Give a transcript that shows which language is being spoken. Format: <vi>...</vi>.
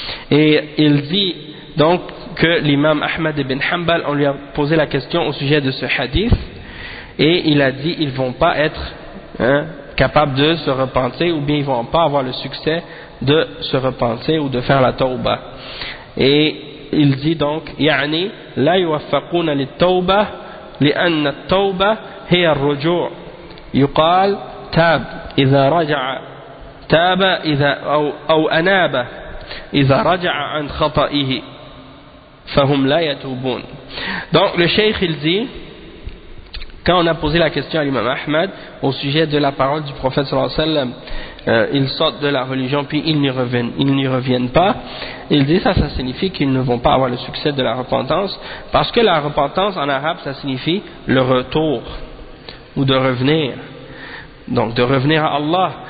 <fr>Et il dit donc que l'imam Ahmad ibn Hanbal, on lui a posé la question au sujet de ce hadith et il a dit ils vont pas être capables de se repentir ou bien ils vont pas avoir le succès de se repentir ou de faire la tawbah.</fr> <ar>Et il dit donc يعني لا يوفقون للتوبة لأن التوبة هي الرجوع يقال تاب إذا رجع تاب إذا أو أناب إذا رجع عن خطئه فهم لا يتوبون.</ar> <fr>Donc le cheikh il dit, quand on a posé la question à l'imam Ahmad au sujet de la parole du prophète sallallahu alayhi wa sallam, ils sortent de la religion puis ils n'y reviennent pas, il dit ça signifie qu'ils ne vont pas avoir le succès de la repentance, parce que la repentance en arabe ça signifie le retour ou de revenir, donc de revenir à Allah.</fr>